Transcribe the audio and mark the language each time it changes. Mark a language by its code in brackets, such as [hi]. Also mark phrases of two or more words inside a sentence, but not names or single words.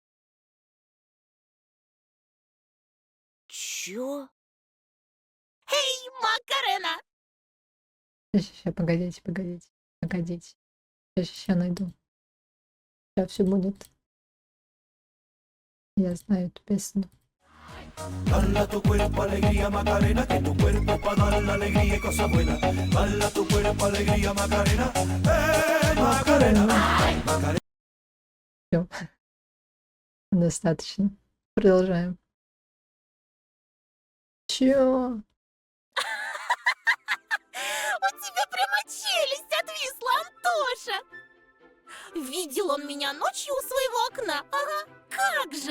[ru] Чё? Эй, Макарена! Сейчас, погодите. Сейчас найду. Сейчас все будет. Я знаю эту песню. [es] Dala tu cuerpo alegría Macarena, que tu cuerpo pa' dar la alegría y cosas buenas. Dala tu cuerpo alegría Macarena, Macarena, Macarena. [ru] Все. Достаточно. Продолжаем. Чё? У тебя прямо челюсть отвисла, Антоша! Видел он меня ночью у своего окна, ага, как же!